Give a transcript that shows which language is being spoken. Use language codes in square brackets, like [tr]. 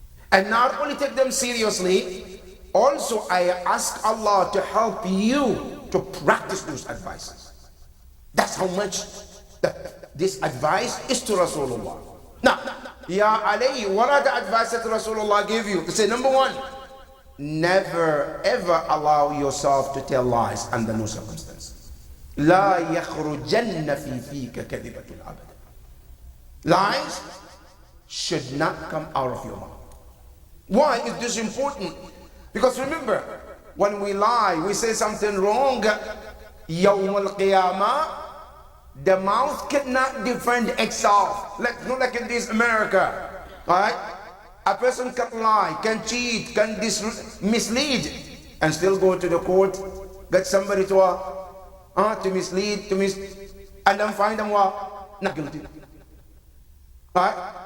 [en] And not only take them seriously, also I ask Allah to help you to practice those advices. That's how much this advice is to Rasulullah. Now, Ya Ali, what are the advices that Rasulullah gave you? He said, number 1, never ever allow yourself to tell lies under no circumstance. [ar] لا يخرجن في فيك كذبة أبدا. [en] Lies should not come out of your mouth. Why is this important? Because remember, when we lie, we say something wrong, [ar] يوم القيامة, [en] the mouth cannot defend itself. Not like in this America, right? A person can lie, can cheat, can mislead, and still go to the court, get somebody to mislead, and then find them not guilty. Right?